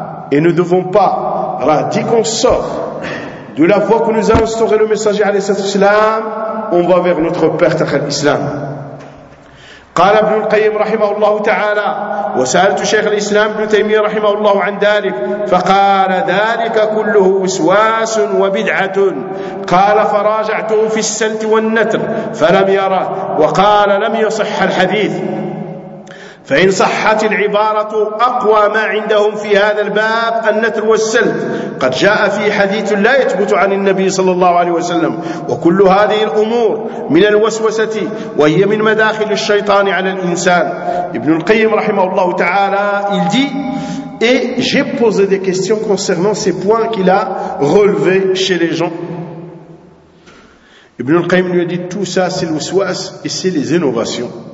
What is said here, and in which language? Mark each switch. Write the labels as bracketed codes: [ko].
[fr] Et nous ne devons pas, dès qu'on sort de la voie que nous a instauré le messager alayhi salam, on va vers notre perte à l'islam. [ar] قال ابن القيم رحمه الله تعالى وسألت شيخ الإسلام ابن تيمية رحمه الله عن ذلك فقال ذلك كله وسواس وبدعة قال فراجعته في السلت والنتر فلم يره وقال لم يصح الحديث فإن صحت العبارة أقوى ما عندهم في هذا الباب النتر والسلت قد جاء في حديث لا يثبت عن النبي صلى الله عليه وسلم وكل هذه الأمور من الوسوسة وهي من مداخل الشيطان على الإنسان ابن القيم رحمه الله تعالى [fr] il dit et j'ai posé des questions concernant ces points qu'il a relevés chez les gens. Ibn al-Qayyim lui a dit tout ça c'est le waswas et c'est les innovations.